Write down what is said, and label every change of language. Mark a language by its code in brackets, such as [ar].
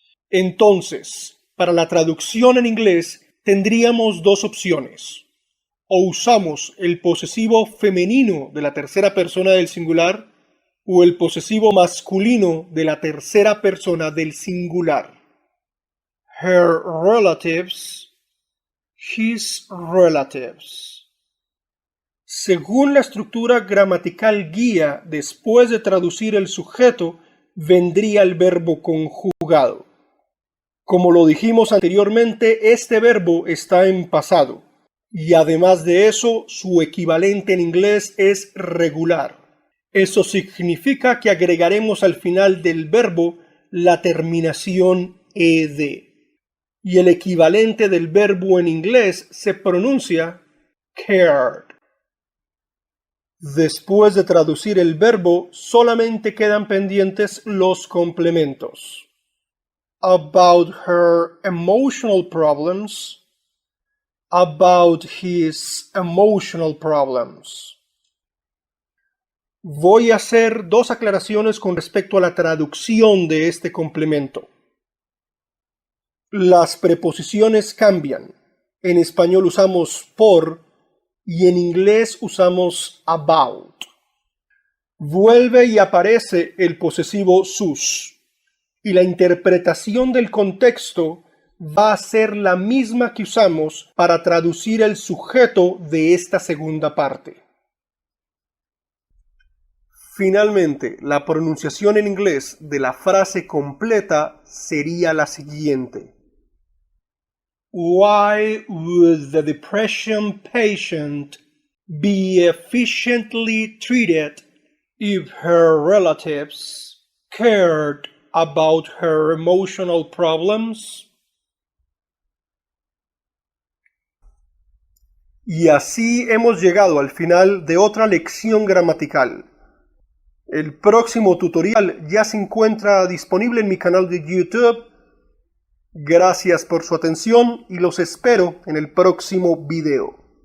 [es] Entonces, para la traducción en inglés tendríamos dos opciones. O usamos el posesivo femenino de la tercera persona del singular o el posesivo masculino de la tercera persona del singular. [en] Her relatives, his relatives. [es] Según la estructura gramatical guía, después de traducir el sujeto, vendría el verbo conjugado. Como lo dijimos anteriormente, este verbo está en pasado, y además de eso, su equivalente en inglés es regular. Eso significa que agregaremos al final del verbo la terminación ed. Y el equivalente del verbo en inglés se pronuncia cared. Después de traducir el verbo, solamente quedan pendientes los complementos. [en] About her emotional problems. About his emotional problems. [es] Voy a hacer dos aclaraciones con respecto a la traducción de este complemento. Las preposiciones cambian. En español usamos por y en inglés usamos about. Vuelve y aparece el posesivo sus. y la interpretación del contexto va a ser la misma que usamos para traducir el sujeto de esta segunda parte. Finalmente, la pronunciación en inglés de la frase completa sería la siguiente. [en] Why would the depression patient be efficiently treated if her relatives cared about her emotional problems? [es] Y así hemos llegado al final de otra lección gramatical. El próximo tutorial ya se encuentra disponible en mi canal de YouTube. Gracias por su atención y los espero en el próximo video.